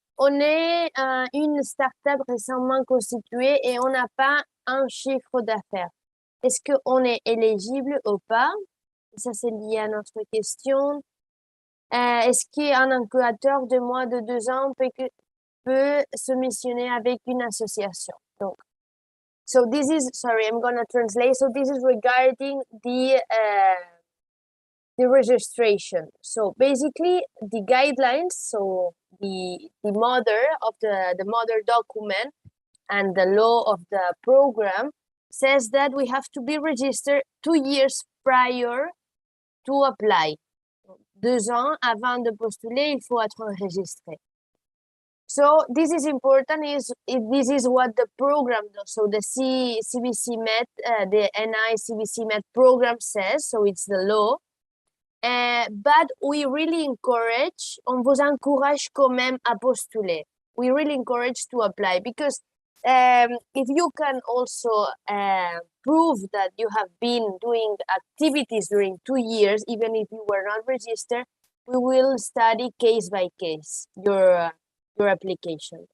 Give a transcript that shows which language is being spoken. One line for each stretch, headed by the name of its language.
French: On est une start-up récemment constituée et on n'a pas un chiffre d'affaires. Est-ce qu'on est éligible ou pas? Ça, c'est lié à notre question. Est-ce qu'un incubateur de moins de 2 ans peut se missionner avec une association?
English: Donc, so this is, sorry, I'm going to translate. So this is regarding the registration. So basically the guidelines, so the mother of the mother document and the law of the program says that we have to be registered 2 years prior to apply.
French: 2 ans avant de postuler, il faut être enregistré.
English: So this is important. This is what the program does. So the CBC-MED, the NI CBC-MED program says. So it's the law. But we really encourage,
French: on vous encourage quand même à postuler.
English: We really encourage to apply because if you can also prove that you have been doing activities during 2 years, even if you were not registered, we will study case by case your application.